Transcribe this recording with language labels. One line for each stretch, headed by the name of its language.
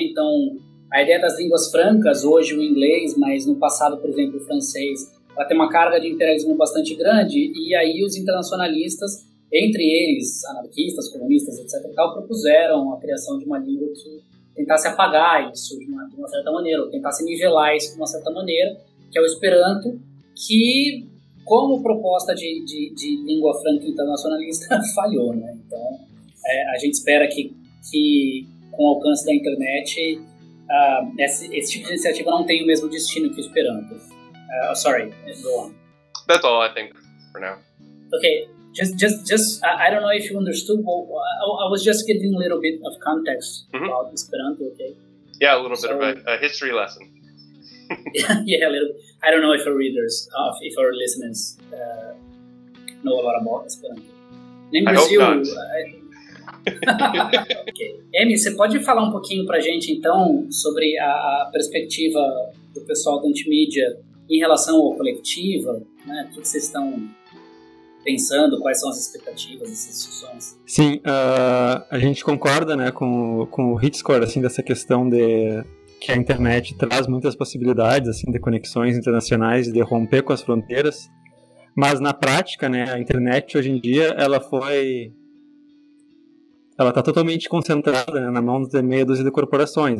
Portuguese: Então, a ideia das línguas francas, hoje o inglês, mas no passado, por exemplo, o francês, ela tem uma carga de imperialismo bastante grande, e aí os internacionalistas, entre eles anarquistas, comunistas, etc., tal, propuseram a criação de uma língua que tentasse apagar isso de uma certa maneira, ou tentasse nivelar isso de uma certa maneira, que é o Esperanto, que, como proposta de língua franca internacionalista, falhou, né? Então, a gente espera que com o alcance da internet, esse tipo de iniciativa não tenha o mesmo destino que o Esperanto.
English: Sorry, go on. That's all I think for now. Okay, just I don't know if you understood, but I was just giving a little bit of context about Esperanto, okay? Yeah, a little bit of a history lesson. yeah, a little bit. I don't know if our readers, if our listeners know a lot about Esperanto. In Brazil, I hope not. Okay.
Portuguese: Amy, você pode falar um pouquinho pra gente, então, sobre a perspectiva do pessoal do Antimídia em relação ao coletivo, né? O que vocês estão pensando, quais são as expectativas dessas discussões? Sim, a gente concorda, né, com o Hitscore, assim, dessa questão de que a internet traz muitas possibilidades, assim, de conexões internacionais, de romper com as fronteiras, mas na prática, né, a internet hoje em dia, ela está totalmente concentrada, né, na mão de meia dúzia de corporações.